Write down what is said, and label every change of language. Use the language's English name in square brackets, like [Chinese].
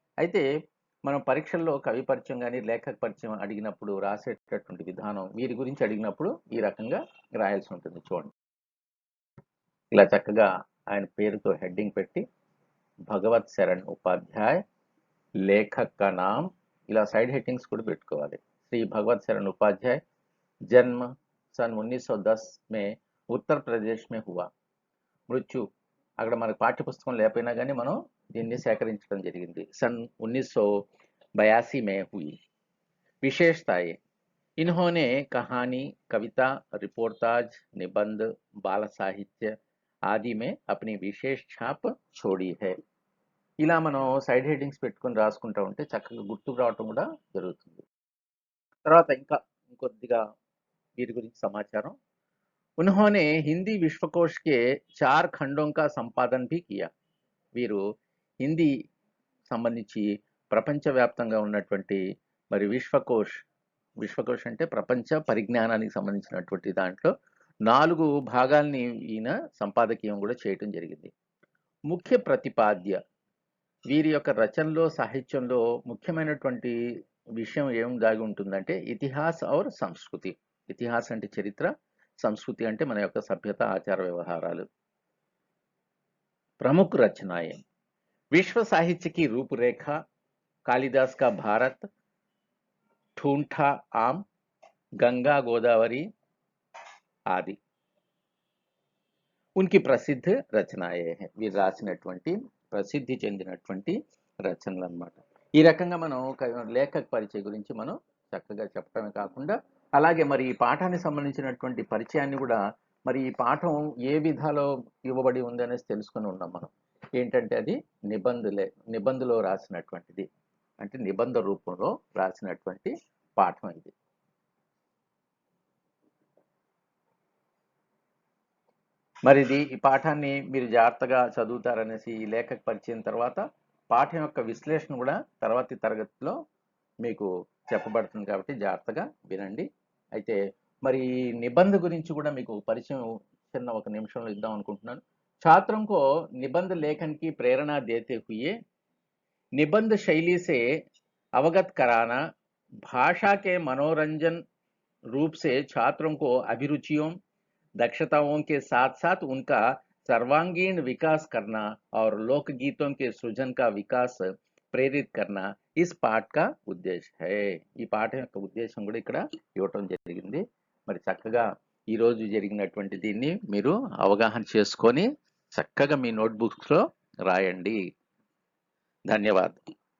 [Telugu] అయితే మనం పరీక్షల్లో కవి పరిచయం కానీ లేఖక పరిచయం అడిగినప్పుడు రాసేటటువంటి విధానం వీరి గురించి అడిగినప్పుడు ఈ రకంగా రాయాల్సి ఉంటుంది. చూడండి, ఇలా చక్కగా ఆయన పేరుతో హెడ్డింగ్ పెట్టి భగవత్ శరణ్ ఉపాధ్యాయ్ [Hindi] లేఖక్ కా నామ్, [Telugu] ఇలా సైడ్ హెడ్డింగ్స్ కూడా పెట్టుకోవాలి. [Hindi] శ్రీ భగవత్ శరణ్ ఉపాధ్యాయ్, జన్మ सन 1910 में उत्तर प्रदेश में हुआ. [Telugu] మృత్యు అక్కడ మనకు పాఠ్యపుస్తకం లేకపోయినా కానీ మనం దీన్ని సేకరించడం జరిగింది. [Hindi] सन 1982 में हुई. विशेषताएं: इन्होंने कहानी, कविता, रिपोर्टाज, निबंध, बाल साहित्य आदि में अपनी विशेष छाप छोड़ी है. [Telugu] ఇలా మనం సైడ్ హెడ్డింగ్స్ పెట్టుకొని రాసుకుంటా ఉంటే చక్కగా గుర్తుకు రావటం కూడా జరుగుతుంది. తర్వాత ఇంకొద్దిగా వీరి గురించి సమాచారం. [Hindi] उन्होंने हिंदी विश्वकोश के 4 खंडों का संपादन भी किया. [Telugu] వీరు హిందీ సంబంధించి ప్రపంచవ్యాప్తంగా ఉన్నటువంటి మరి విశ్వకోశ్ అంటే ప్రపంచ పరిజ్ఞానానికి సంబంధించినటువంటి దాంట్లో 4 భాగాల్ని ఈయన సంపాదకీయం కూడా చేయటం జరిగింది. ముఖ్య ప్రతిపాద్య, వీరి యొక్క రచనలో సాహిత్యంలో ముఖ్యమైనటువంటి విషయం ఏం దాగి ఉంటుందంటే [Hindi] ఇతిహాస్ ఔర్ సంస్కృతి. [Telugu] ఇతిహాస్ అంటే చరిత్ర, సంస్కృతి అంటే మన యొక్క సభ్యత, ఆచార వ్యవహారాలు. [Hindi] प्रमुख रचनाएं: विश्व साहित्य की रूपरेखा, कालिदास का भारत, ठूंठा आम, गंगा गोदावरी आदि उनकी प्रसिद्ध రచనాయే हैं. [Telugu] వీరు రాసినటువంటి ప్రసిద్ధి చెందినటువంటి రచనలు అన్నమాట. ఈ రకంగా మనం లేఖక పరిచయం గురించి మనం చక్కగా చెప్పడమే కాకుండా అలాగే మరి ఈ పాఠానికి సంబంధించినటువంటి పరిచయాన్ని కూడా మరి ఈ పాఠం ఏ విధాలో ఇవ్వబడి ఉంది అనేసి తెలుసుకుని ఉన్నాం మనం. ఏంటంటే అది నిబంధలో రాసినటువంటిది, అంటే నిబంధ రూపంలో రాసినటువంటి పాఠం ఇది. మరి ఈ పాఠాన్ని మీరు జాగ్రత్తగా చదువుతారనేసి ఈ లేఖకు పరిచయం తర్వాత పాఠం యొక్క విశ్లేషణ కూడా తర్వాతి తరగతిలో మీకు చెప్పబడుతుంది కాబట్టి జాగ్రత్తగా వినండి. అయితే మరి నిబంధ గురించి కూడా మీకు పరిచయం చిన్న ఒక నిమిషంలో ఇద్దాం అనుకుంటున్నాను. [Hindi] छात्रों को निबंध लेखन की प्रेरणा देते हुए निबंध शैली से अवगत कराना, भाषा के मनोरंजन रूप से छात्रों को अभिरुचियों दक्षताओं के साथ साथ उनका सर्वांगीण विकास करना और लोकगीतों के सृजन का विकास ప్రేరిత్ కర్నా ఇస్ పాఠ్ కా ఉద్దేశం హై. [Telugu] ఈ పాఠం యొక్క ఉద్దేశం కూడా ఇక్కడ ఇవ్వటం జరిగింది. మరి చక్కగా ఈరోజు జరిగినటువంటి దీన్ని మీరు అవగాహన చేసుకొని చక్కగా మీ నోట్బుక్స్లో రాయండి. ధన్యవాదాలు.